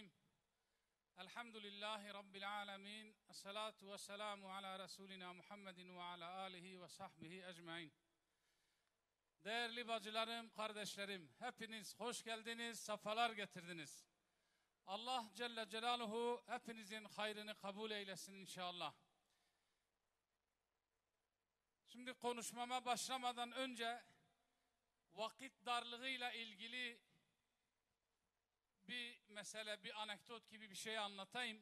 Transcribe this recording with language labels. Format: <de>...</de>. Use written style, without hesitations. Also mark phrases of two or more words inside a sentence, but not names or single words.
<ar>الحمد لله رب العالمين الصلاة والسلام على رسولنا محمد وعلى آله وصحبه أجمعين.</ar> <tr>Değerli bacılarım, kardeşlerim, hepiniz hoş geldiniz, safalar getirdiniz.</tr> <ar>الله جل جلاله</ar> <tr>hepinizin hayrını kabul eylesin inşallah. Şimdi konuşmama başlamadan önce vakit darlığıyla ilgili bir mesele, bir anekdot gibi bir şey anlatayım.</tr>